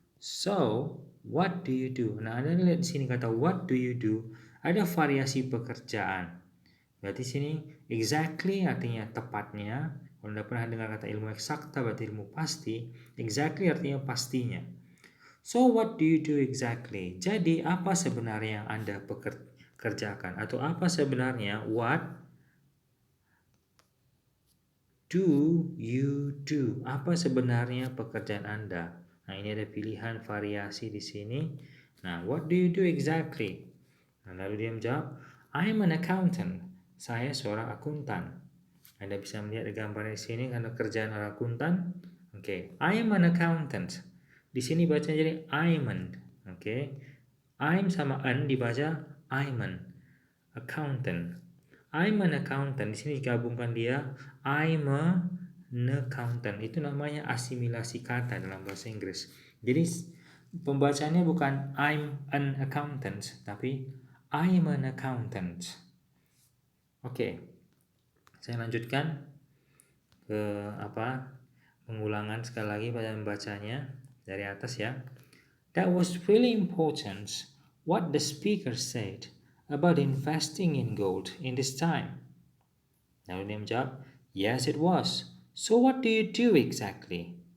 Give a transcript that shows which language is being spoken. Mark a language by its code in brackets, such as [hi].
[en] So, what do you do? [id] Nah, Anda lihat di sini kata what do you do, ada variasi pekerjaan. Berarti sini exactly artinya tepatnya. Kalau Anda pernah dengar kata ilmu eksakta berarti ilmu pasti. Exactly artinya pastinya. [en] So what do you do exactly? [id] Jadi apa sebenarnya yang Anda kerjakan? Atau apa sebenarnya [en] what do you do? [id] Apa sebenarnya pekerjaan Anda? Nah, ini ada pilihan variasi di sini. [en] Nah, what do you do exactly? [id] Nah, lalu dia menjawab, [en] I'm an accountant. [id] Saya seorang akuntan. Anda bisa melihat di gambarnya di sini karena kerjaan orang akuntan. Oke, [en] I am an accountant. [id] Di sini bacanya jadi I'm an. Oke. I'm sama an dibaca I'm an accountant. [en] I'm an accountant. [id] Di sini digabungkan dia [en] I'm an accountant. [id] Itu namanya asimilasi kata dalam bahasa Inggris. Jadi pembacaannya bukan [en] I'm an accountant, [id] tapi I'm an accountant. Oke. Saya lanjutkan. pengulangan sekali lagi pada membacanya dari atas ya. [en] That was really important what the speaker said about investing in gold in this time. [id] Lalu dia menjawab, [en] yes it was. So what do you do exactly?